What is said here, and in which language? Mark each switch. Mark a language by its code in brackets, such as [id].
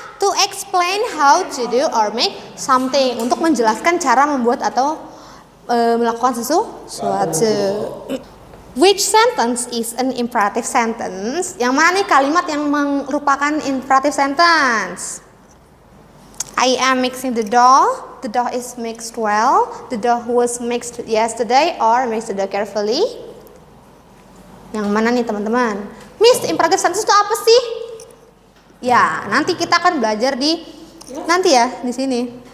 [en] To explain how to do or make something. [id] Untuk menjelaskan cara membuat atau melakukan sesuatu. [en] Which sentence is an imperative sentence? [id] Yang mana nih kalimat yang merupakan imperative sentence? [en] I am mixing the dough. The dough is mixed well. The dough was mixed yesterday or mixed the dough carefully. [id] Yang mana nih teman-teman? Miss, imperfect sentence itu apa sih? Ya, nanti kita akan belajar nanti ya di sini.